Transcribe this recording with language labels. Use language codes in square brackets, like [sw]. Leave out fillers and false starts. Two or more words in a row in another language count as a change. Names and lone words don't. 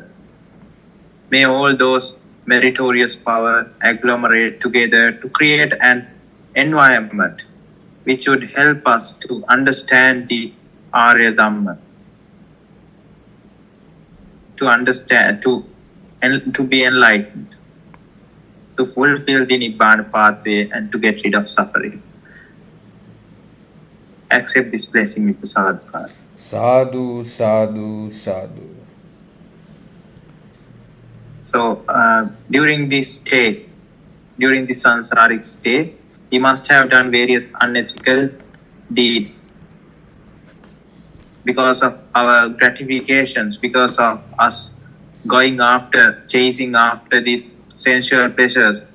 [en] May all those meritorious power agglomerate together to create an environment which would help us to understand the [pi] Arya Dhamma, [en] to understand, to be enlightened, to fulfill the Nibbana pathway and to get rid of suffering. Accept this blessing with the sadhukar. [pi] Sadhu, sadhu, sadhu. [en] So during this stay, during the sansaric stay, we must have done various unethical deeds because of our gratifications, because of us chasing after these sensual pleasures.